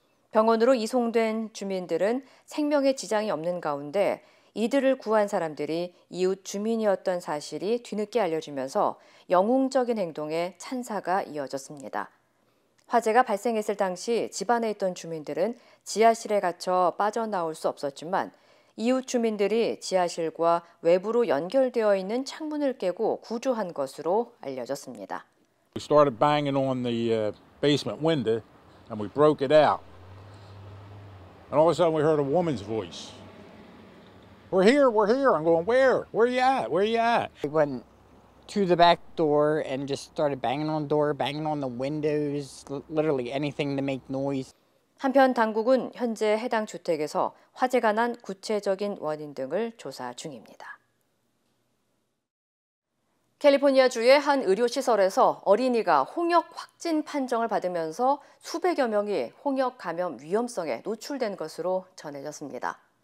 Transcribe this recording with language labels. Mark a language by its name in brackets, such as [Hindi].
[Korean] 병원으로 이송된 주민들은 생명에 지장이 없는 가운데 이들을 구한 사람들이 이웃 주민이었던 사실이 뒤늦게 알려지면서 영웅적인 행동에 찬사가 이어졌습니다. 화재가 발생했을 당시 집안에 있던 주민들은 지하실에 갇혀 빠져나올 수 없었지만 이웃 주민들이 지하실과 외부로 연결되어 있는 창문을 깨고 구조한 것으로 알려졌습니다. [English] We started banging on the basement window and we broke it out. And all of a sudden we heard a woman's voice. We're here, we're here. I'm going, where? Where are you at? Where are you at? We went to the back door and just started banging on the door, banging on the windows, literally anything to make noise. [Korean] 한편 당국은 현재 해당 주택에서 화재가 난 구체적인 원인 등을 조사 중입니다. 캘리포니아주의 한 의료시설에서 어린이가 홍역 확진 판정을 받으면서 수백여 명이 홍역 감염 위험성에 노출된 것으로 전해졌습니다.